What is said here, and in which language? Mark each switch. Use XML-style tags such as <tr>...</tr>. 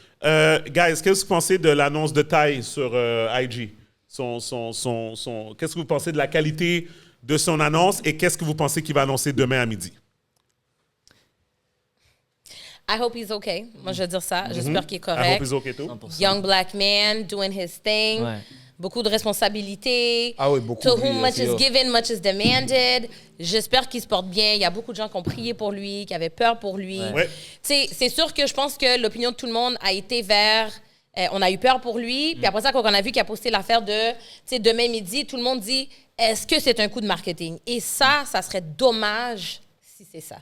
<fr>Guys, qu'est-ce que vous pensez de l'annonce de Ty sur IG? Qu'est-ce que vous pensez de la qualité de son annonce et qu'est-ce que vous pensez qu'il va annoncer demain à midi?</fr> <en>I hope he's okay.</en> <fr>Moi, je vais dire ça. J'espère qu'il est correct.</fr> <en>I hope he's okay too. 100%. Young black man doing his thing.</en> <fr>Ouais. Beaucoup de responsabilités. Ah oui, beaucoup.</fr> <en>To whom much is given, much is demanded.</en> <fr>J'espère qu'il se porte bien. Il y a beaucoup de gens qui ont prié pour lui, qui avaient peur pour lui. Ouais. C'est sûr que je pense que l'opinion de tout le monde a été vers... on a eu peur pour lui. Puis après ça, quand on a vu qu'il a posté l'affaire de demain midi, tout le monde dit, est-ce que c'est un coup de marketing? Et ça serait dommage si c'est ça.</fr>